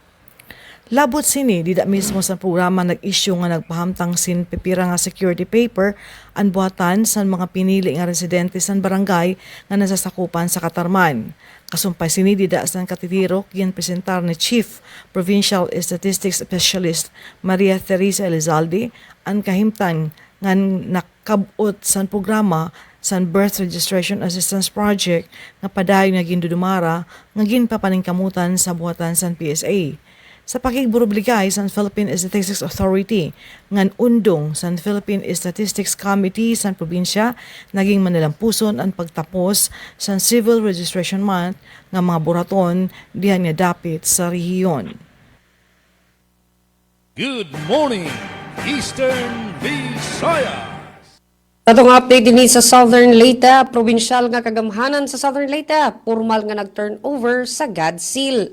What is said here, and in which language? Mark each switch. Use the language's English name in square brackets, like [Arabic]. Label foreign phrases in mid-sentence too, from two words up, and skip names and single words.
[Waray] Labot sini dida mismo sa programa nag-issue nga nagpahamtang sin pipira nga [English] security paper [Waray] ang buhatan san mga pinili nga residente san barangay nga nasasakupan sa Katarman. Kasumpay sini dida san katitirok yan presentar ni [English] Chief Provincial Statistics Specialist [Waray] Maria Teresa Elizalde ang kahimtang nga nakabot san programa san Birth Registration Assistance Project nga padayon nga gindudumara nga ginpapaningkamutan sa buhatan san PSA. Sa pakigburobligay san Philippine Statistics Authority ngan undong san Philippine Statistics Committee san probinsya naging manilampuson ang pagtapos san Civil Registration Month nga mga buraton dihan nga dapit sa rehiyon. [English] Good morning, Eastern Visayas. [Cebuano] Atong update din sa Southern Leyte, probinsyal nga kagamhanan sa Southern Leyte, formal nga nag-turnover sa GADSIL.